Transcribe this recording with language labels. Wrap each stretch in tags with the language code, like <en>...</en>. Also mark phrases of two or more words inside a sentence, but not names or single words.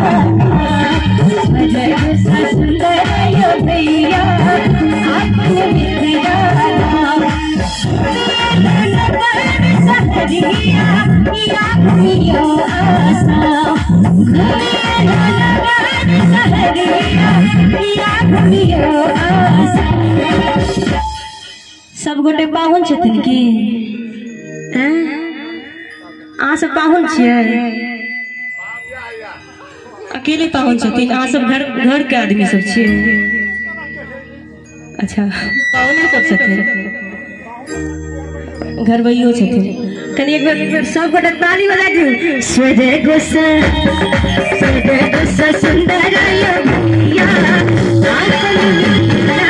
<mai>स्वर्ग सा सुंदर यो भैया आपन पिता। सहरिया या घुमियो आसा, सहरिया या घुमियो आसा। सब गोटे पाहुन छथिन की? अहाँ सब पाहुन छियै? अकेले पाहुन छथिन? अहाँ सब घर के आदमी सब छियै? अच्छा, पाहुने सब छथिन, घरवैयो छथिन। कनी एक बार सब गोटे ताली बजा दियौ। स्वर्ग सा सुंदर यो भैया आपन पिता।</mai>